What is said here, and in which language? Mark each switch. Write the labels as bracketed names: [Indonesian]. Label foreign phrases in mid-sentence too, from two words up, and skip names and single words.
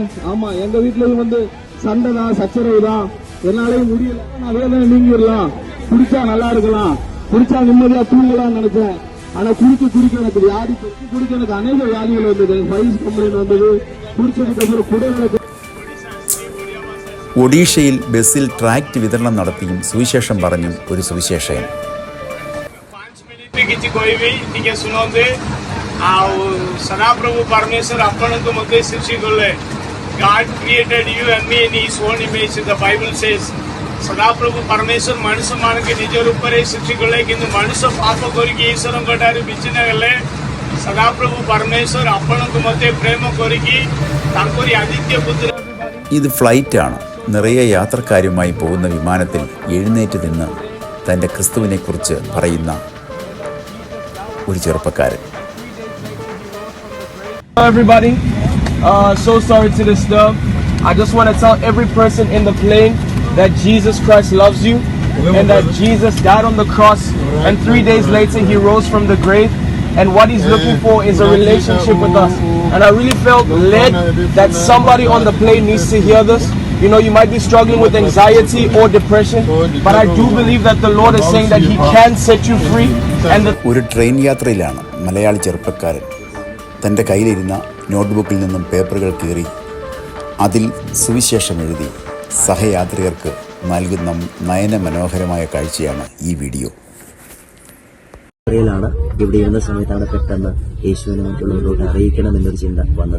[Tamil] ஆமா, எங்க வீட்டுலயும் சண்டை தான், சச்சரவு தான். என்னாலையும் முடியல. அதே தான் நீங்கிடலாம், குடிச்சா நல்லா இருக்கலாம், குடிச்சா நிம்மதியா தூங்கலாம் நினைச்சேன். ஆனா குடிக்க எனக்கு வியாதி, குடிக்க எனக்கு அநேக வியாதிகள் வந்தது. [English] piles complaint [Tamil] வந்தது. குடிச்சதுக்கு அப்புறம் குடல்களுக்கு. [Malayalam] ഒഡീഷയിൽ ബസ്സിൽ ട്രാക്ട് വിതരണം നടത്തിയും സുവിശേഷം പറഞ്ഞും ഒരു സുവിശേഷകൻ. [Odia] ସଦାପ୍ରଭୁ ପରମେଶ୍ୱର ଆପଣଙ୍କୁ ମଧ୍ୟ ସୃଷ୍ଟି କଲେ. [English] God created you and me in His own image. The Bible says [Odia] ସଦାପ୍ରଭୁ ପରମେଶ୍ୱର ମଣିଷମାନଙ୍କୁ ନିଜ ରୂପରେ ସୃଷ୍ଟି କଲେ, କିନ୍ତୁ ମଣିଷ ପାପ କରିକି ଈଶ୍ୱରଙ୍କ ଠାରୁ ବିଚ୍ଛିନ୍ନ ହେଲେ. ସଦାପ୍ରଭୁ ପରମେଶ୍ୱର ଆପଣଙ୍କୁ ମଧ୍ୟ ପ୍ରେମ କରିକି ତାଙ୍କରି ଆଦିତ୍ୟ ପୁତ୍ର. [Malayalam] ഇത് ഫ്ലൈറ്റാണ്. നിറയെ യാത്രക്കാരുമായി പോകുന്ന വിമാനത്തിൽ എഴുന്നേറ്റ് നിന്ന് തൻ്റെ ക്രിസ്തുവിനെക്കുറിച്ച് പറയുന്ന ഒരു ചെറുപ്പക്കാരൻ. [English] Hello everybody, so sorry to disturb. I just want to tell every person in the plane that Jesus Christ loves you and that Jesus died on the cross and 3 days later He rose from the grave, and what He's looking for is a relationship with us. And I really felt led that somebody on the plane needs to hear this. You know, you might be struggling with anxiety or depression, but I do believe that the Lord is saying that He can set you free. And [Malayalam] ഒരു ട്രെയിൻ യാത്രയിലാണ് മലയാളി ചെറുപ്പക്കാരൻ തൻ്റെ കയ്യിലിരുന്ന നോട്ട്ബുക്കിൽ നിന്നും പേപ്പറുകൾ കീറി അതിൽ സുവിശേഷം എഴുതി സഹയാത്രികർക്ക് നൽകുന്ന നയനമനോഹരമായ കാഴ്ചയാണ് ഈ വീഡിയോ. ാണ് ഇവിടെ ഇരുന്ന സമയത്താണ് പെട്ടെന്ന് യേശുവിനെ മറ്റുള്ളവരോട് അറിയിക്കണം എന്നൊരു ചിന്ത വന്നത്.